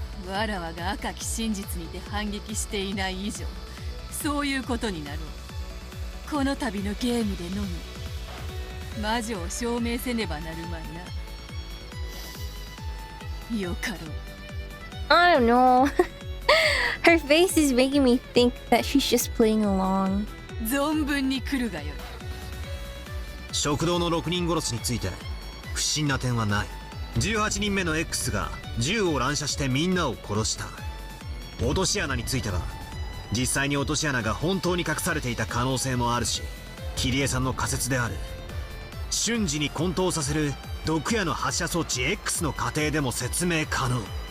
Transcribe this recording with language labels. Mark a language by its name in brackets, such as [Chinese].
[Japanese] わらわが赤き真実にて反撃していない以上、そういうことになろう。この度のゲームでのみ。魔女を証明せねばなるまいな。よかろう。 [English] I don't know. Her face is making me think that she's just playing along. [Japanese] 存分に来るがよい。食堂の6人殺しについて不審な点はない。 18人目の X が銃を乱射してみんなを殺した。落とし穴については実際に落とし穴が本当に隠されていた可能性もあるし、キリエさんの仮説である瞬時に混沌させる毒矢の発射装置 X の過程でも説明可能。